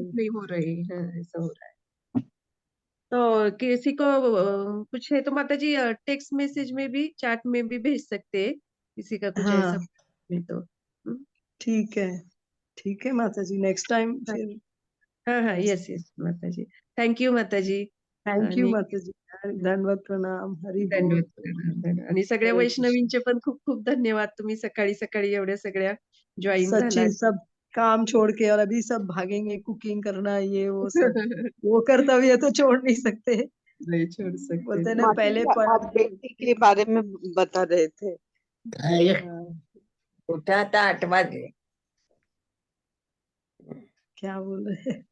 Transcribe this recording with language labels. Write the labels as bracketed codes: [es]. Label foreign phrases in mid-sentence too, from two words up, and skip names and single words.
[hi] अनम्यूट नहीं हो रहे हैं, ऐसा हो रहा है। तो किसी को कुछ है तो माता जी [en] text message [hi] में भी चैट में भी भेज सकते हैं, किसी का कुछ ऐसा हाँ नहीं तो। ठीक है, ठीक है माता जी, [en] next time [hi] फिर। हाँ हाँ [en] yes yes [hi] माता जी, [en] thank you [hi] माता जी। [en] thank you [mr] आणि माता जी, दंडवत प्रणाम, हरी बोल, दंडवत प्रणाम, दंडवत. आणि सगळ्या हरे कृष्ण। वैष्णवींचे पण खूप खूप धन्यवाद, तुम्ही सकाळी सकाळी एवढ्या सगळ्या जॉईन [hi] सच्ची [mr] झालात. [hi] सब काम छोड़ के, और अभी सब भागेंगे, कुकिंग करना ये वो सब, वो कर्तव्य तो छोड़ नहीं सकते। नहीं छोड़ सकते बोलते हैं थे. ना माता पहले जी, आप बेटी के बारे में बता रहे थे। हाँ, उठा था 8 बजे। क्या बोल रहे हैं?